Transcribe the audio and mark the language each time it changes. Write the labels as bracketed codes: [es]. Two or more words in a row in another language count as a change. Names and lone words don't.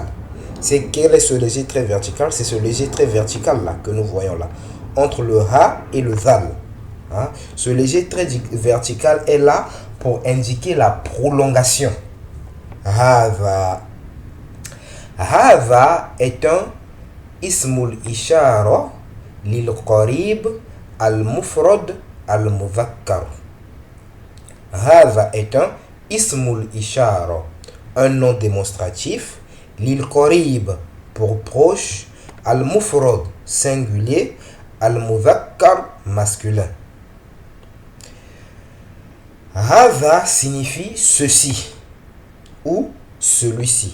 [fr] Quel est ce léger trait vertical? C'est ce léger trait vertical là que nous voyons là, entre le Ha et le Zal. Ce léger trait vertical est là pour indiquer la prolongation. [ar] هذا. هذا [fr] est un [ar] اسم إشارة للقريب المفرد المذكر. Hadha [fr] est un [ar] اسم إشارة, [fr] un nom démonstratif, [ar] للقريب [fr] pour proche, [ar] المفرد [fr] singulier, [ar] المذكر [fr] masculin. Hadha signifie ceci ou celui-ci.